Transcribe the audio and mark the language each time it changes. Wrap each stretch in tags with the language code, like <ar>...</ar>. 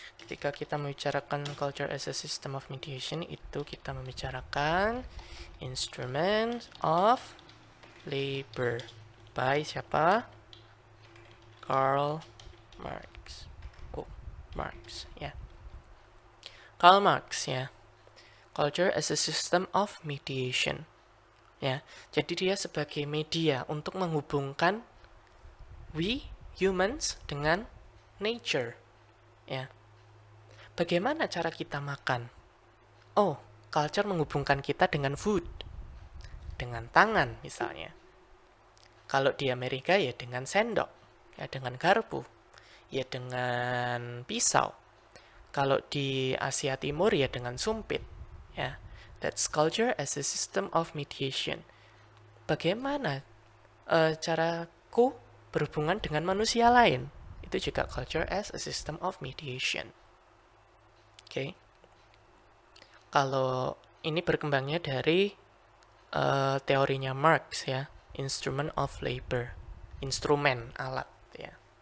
<id>Ketika kita membicarakan</id> <en>culture as a system of mediation,</en> <id>itu kita membicarakan</id> <en>instrument of labor. By</en> <id>siapa? Karl Marx. Oh, Marx, ya. Karl Marx, ya.</id> <en>Culture as a system of mediation.</en> <id>Ya, jadi dia sebagai media untuk menghubungkan</id> <en>we humans</en> <id>dengan nature. Ya. Bagaimana cara kita makan? Oh, culture menghubungkan kita dengan food. Dengan tangan misalnya. Kalau di Amerika ya dengan sendok, ya dengan garpu, ya dengan pisau. Kalau di Asia Timur ya dengan sumpit. Ya.</id> <en>That's culture as a system of mediation.</en> <id>Bagaimana caraku berhubungan dengan manusia lain? Itu juga</id> <en>culture as a system of mediation. Oke.</en> <id>Kalau ini berkembangnya dari teorinya Marx ya,</id> <en>instrument of labor,</en> <id>instrumen alat ya.</id>